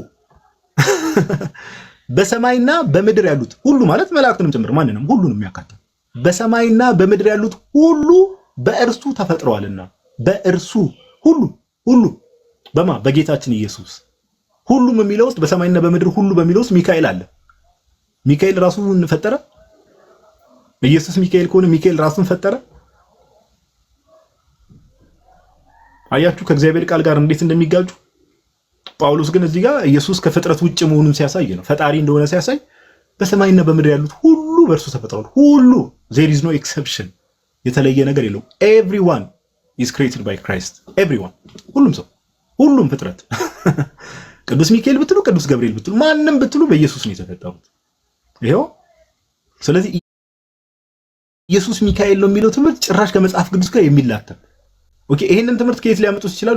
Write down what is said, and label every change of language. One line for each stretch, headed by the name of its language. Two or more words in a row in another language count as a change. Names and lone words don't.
Amharic: በሰማይና በምድር ያሉት ሁሉ ማለት መላእክትንም ጭምር ማንንም ሁሉንም የሚያካትት በሰማይና በምድር ያሉት ሁሉ በእርሱ ተፈጥረዋልና በእርሱ ሁሉ በማ በጌታችን ኢየሱስ። ሁሉም የሚለው ውስጥ በሰማይና በምድር ሁሉ በሚለው ውስጥ ሚካኤል አለ። ሚካኤል ራሱን ፈጠረ። ኢየሱስ ሚካኤል ከሆነ ሚካኤል ራሱን ፈጠረ። አያችሁ ከእግዚአብሔር ቃል ጋር እንዴት እንደሚጋጁ። ጳውሎስ ግን እዚህ ጋር ኢየሱስ ከፍጥረት ውጭ መሆኑን ሲያሳይ ነው፣ ፈጣሪ እንደሆነ ሲያሳይ በሰማይና በምድር ያሉት ሁሉ በእርሱ ተፈጥረዋል። ሁሉ
English: there is no exception፣
Amharic: የተለየ ነገር የለውም።
English: everyone is created by Christ everyone፣
Amharic: ሁሉም ሰው፣ ሁሉም ፍጥረት ቅዱስ ሚካኤል ብትሉ፣ ቅዱስ ገብርኤል ብትሉ፣ ማንም ብትሉ በኢየሱስ ነው የተፈጠሩት። ይሄው ስለዚህ ኢየሱስ ሚካኤል ነው የሚለው ትምህርት ጭራሽ ከመጽሐፍ ቅዱስ ጋር የሚላተም ኦኬ። ይሄንን ትምህርት ከየት ሊያመጡት ይችላሉ?